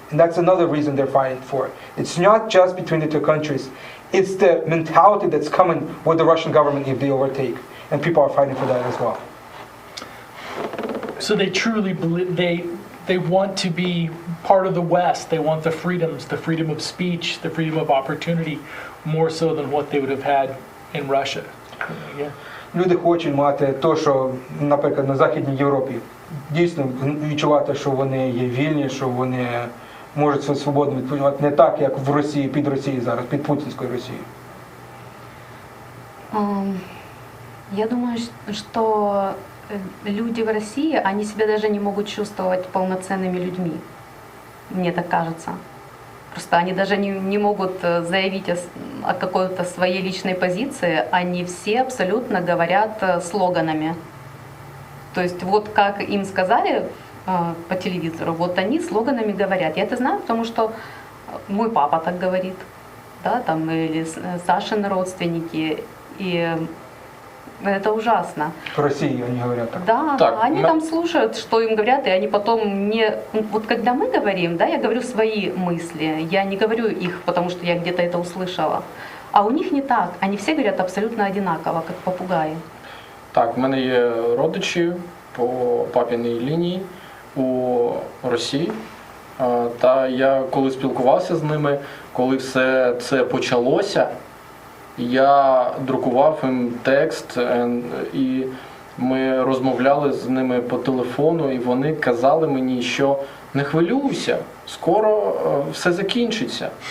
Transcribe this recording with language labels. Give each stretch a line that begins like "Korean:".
English: And that's another reason they're fighting for it. It's not just between the two countries, it's the mentality that's coming with the Russian government if they overtake, and people are fighting for that as well. So they truly believe, they want to be part of the West. They want the freedoms, the freedom of speech, the freedom of opportunity, more so than what they would have had in Russia. Yeah.
Ukrainian: Люди хочуть мати те, що, наприклад, на Західній Європі. Дійсно відчувати, що вони є вільні, що вони можуть себе свободно відпочивати. Не так, як в Росії, під Росією зараз, під путінською Росією.
Russian: Я думаю, что люди в России, они себя даже не могут чувствовать полноценными людьми. Мне так кажется. Просто они даже не могут заявить о какой-то своей личной позиции. Они все абсолютно говорят слоганами. То есть вот как им сказали по телевизору, вот они слоганами говорят. Я это знаю, потому что мой папа так говорит, да, там, или Сашины родственники. И это ужасно.
Ukrainian: В Росії вони говорять так. Да, Так,
Russian: да, они там слушают, что им говорят, и они потом мне... Вот когда мы говорим, да, я говорю свои мысли, я не говорю их, потому что я где-то это услышала. А у них не так, они все говорят абсолютно одинаково, как попугаи.
Ukrainian: Так, в мене є родичі по папіній лінії у Росії. Та я коли спілкувався з ними, коли все це почалося, я друкував їм текст, і ми розмовляли з ними по телефону, і вони казали мені, що не хвилюйся, скоро все закінчиться.